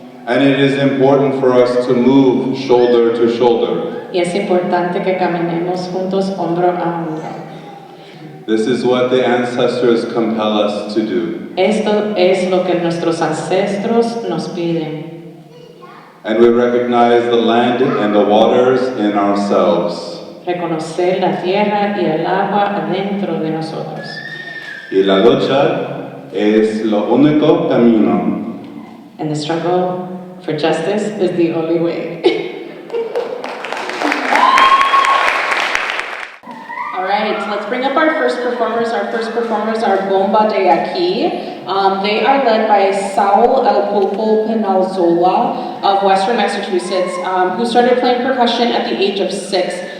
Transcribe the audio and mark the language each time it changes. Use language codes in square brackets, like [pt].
[en] And it is important for us to move shoulder to shoulder. [es] Y es importante que caminemos juntos hombro a hombro. [en] This is what the ancestors compel us to do. [es] Esto es lo que nuestros ancestros nos piden. [en] And we recognize the land and the waters in ourselves. [es] Reconocer la tierra y el agua adentro de nosotros. Y la lucha es lo único camino. [en] And the struggle for justice is the only way. All right, so let's bring up our first performers. Our first performers are Bomba de Aquí. They are led by Saul El Popo Penalzola of Western Massachusetts, who started playing percussion at the age of 6.